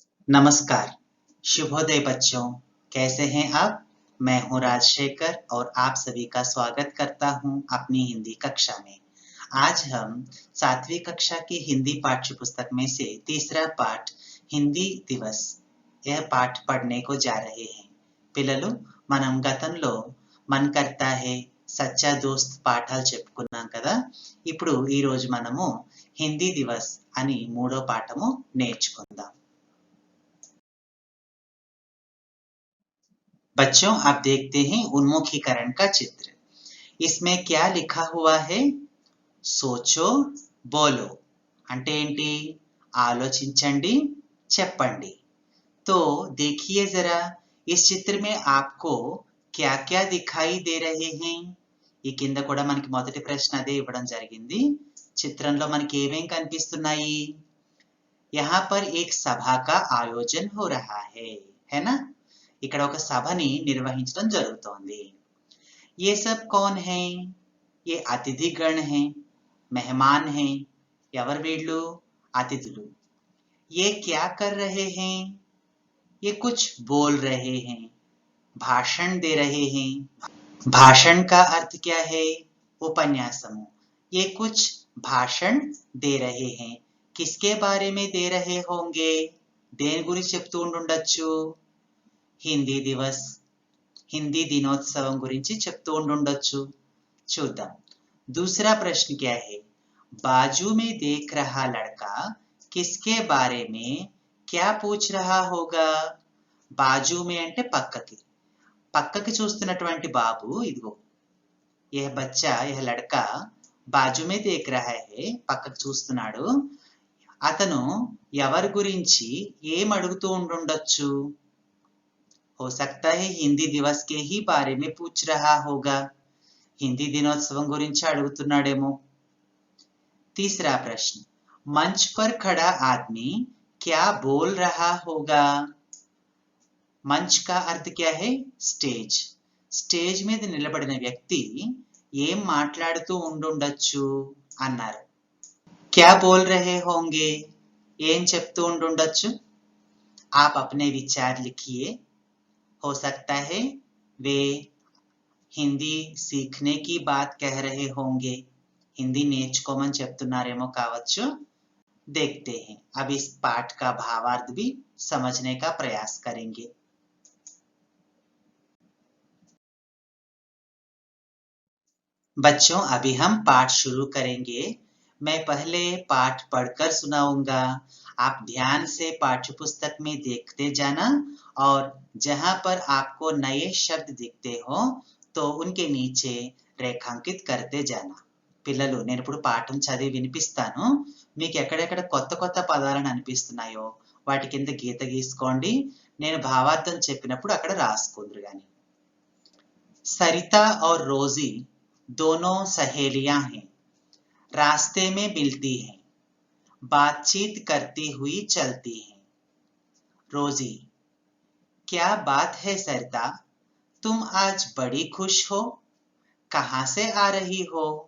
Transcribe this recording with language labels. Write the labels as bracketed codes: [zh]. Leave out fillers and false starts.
[hi] नमस्कार, शुभोदय बच्चों, कैसे हैं आप? मैं हूँ राजशेखर और आप सभी का स्वागत करता हूँ अपनी हिंदी कक्षा में। आज हम 7वीं कक्षा की हिंदी पाठ्य पुस्तक में से तीसरा पाठ हिंदी दिवस यह पाठ पढ़ने को जा रहे हैं। [te] పిల్లలు మనం గతంలో [hi] मन करता है [te] సచ్చా దోస్త్ పాఠాలు చెప్పుకున్నాం కదా. ఇప్పుడు ఈ రోజు మనము హిందీ దివస్ అని మూడో పాఠము నేర్చుకుందాం. [hi] बच्चों आप देखते हैं उन्मुखीकरण का चित्र. इसमें क्या लिखा हुआ है? सोचो बोलो [te] అంటే ఏంటి? ఆలోచించండి చెప్పండి. [hi] तो देखिए जरा इस चित्र में आपको क्या क्या दिखाई दे रहे हैं? [te] ఈ కింద కూడా మనకి మొదటి ప్రశ్న అదే ఇవ్వడం జరిగింది. చిత్రంలో మనకి ఏమేం కనిపిస్తున్నాయి? [hi] यहाँ पर एक सभा का आयोजन हो रहा है ना? [te] ఇక్కడ ఒక సభని నిర్వహించడం జరుగుతోంది. [hi] ये सब कौन है? ये अतिथिगण हैं, मेहमान हैं. [te] ఎవరు వీళ్ళు? అతిథులు. [hi] ये क्या कर रहे हैं? ये कुछ बोल रहे हैं, भाषण दे रहे हैं. भाषण का अर्थ क्या है? उपन्यासము. ये कुछ भाषण दे रहे हैं. किसके बारे में दे रहे होंगे? [te] దేని గురించి చెప్తూ ఉండుండొచ్చు? హిందీ దివస్, హిందీ దినోత్సవం గురించి చెప్తూ ఉండుండొచ్చు. చూద్దాం. [hi] दूसरा प्रश्न क्या है? बाजू में देख रहा लड़का किसके बारे में क्या पूछ रहा होगा? [te] బాజు మే అంటే పక్కకి. పక్కకి చూస్తున్నటువంటి బాబు ఇదిగో. [hi] यह बच्चा, यह लड़का బాజు మే దేఖ్ రహా హై, [te] పక్కకి చూస్తున్నాడు. అతను ఎవరి గురించి ఏం అడుగుతూ ఉండుండొచ్చు? [hi] हो सकता है हिंदी दिवस के ही बारे में पूछ रहा होगा. [te] हिंदी दिनोत्सవం గురించి అడుగుతున్నాడేమో. [hi] तीसरा प्रश्न, मंच पर खड़ा आदमी क्या बोल रहा होगा? मंच का अर्थ क्या है? స్టేజ్. [te] స్టేజ్ మీద నిలబడిన వ్యక్తి ఏం మాట్లాడుతూ ఉండుండొచ్చు అన్నారు. [hi] क्या बोल रहे होंगे? [te] ఏం చెప్తూ ఉండుండొచ్చు? [hi] आप अपने विचार लिखिए. हो सकता है वे हिंदी सीखने की बात कह रहे होंगे. हिंदी [te] నేర్చుకోమని చెప్తున్నారేమో కావచ్చు. [hi] देखते हैं. अब इस पाठ का भावार्थ भी समझने का प्रयास करेंगे. बच्चों अभी हम पाठ शुरू करेंगे. मैं पहले पाठ पढ़कर सुनाऊंगा. आप ध्यान से पाठ्य पुस्तक में देखते जाना और जहां पर आपको नए शब्द दिखते हो तो उनके नीचे रेखांकित करते जाना. [te] పిల్లలు నేను ఇప్పుడు పాఠం చదివి వినిపిస్తాను. మీకు ఎక్కడెక్కడ కొత్త కొత్త పదాలను అనిపిస్తున్నాయో వాటి కింద గీత గీసుకోండి. నేను భావార్థం చెప్పినప్పుడు అక్కడ రాసుకుందరు గాని. [hi] सरिता और रोजी दोनों सहेलियां हैं. रास्ते में मिलती हैं, बातचीत करती हुई चलती हैं. रोजी, क्या बात है सरिता, तुम आज बड़ी खुश हो, कहां से आ रही हो?